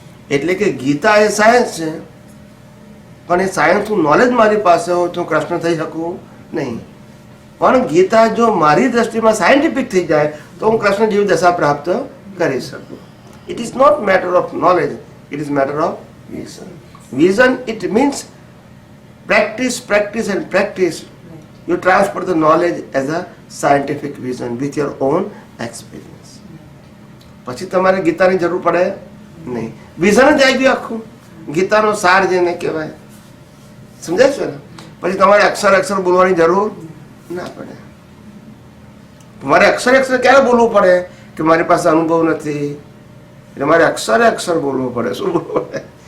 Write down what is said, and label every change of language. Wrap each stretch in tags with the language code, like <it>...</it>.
<gu>એટલે કે ગીતા એ સાયન્સ છે, પણ એ સાયન્સનું નોલેજ મારી પાસે હોય તો હું કૃષ્ણ થઈ શકું નહીં. પણ ગીતા જો મારી દ્રષ્ટિમાં સાયન્ટિફિક થઈ જાય તો હું કૃષ્ણ જેવી દશા પ્રાપ્ત કરી શકું.</gu> <en>It is not matter of knowledge, it is matter of vision. Vision it means practice, practice and practice. You transfer the knowledge as a scientific vision with your own experience.</en> <gu>પછી તમારે ગીતાની જરૂર પડે નહીં, વિઝન જ આવી ગયું આખું. ગીતાનો સાર જેને કહેવાય, સમજાય છે ને? પછી તમારે અક્ષર અક્ષર બોલવાની જરૂર ના પડે. મારે અક્ષર ક્યારે બોલવું પડે કે મારી પાસે અનુભવ નથી, એટલે મારે અક્ષર બોલવું પડે. શું બોલવું પડે?</gu>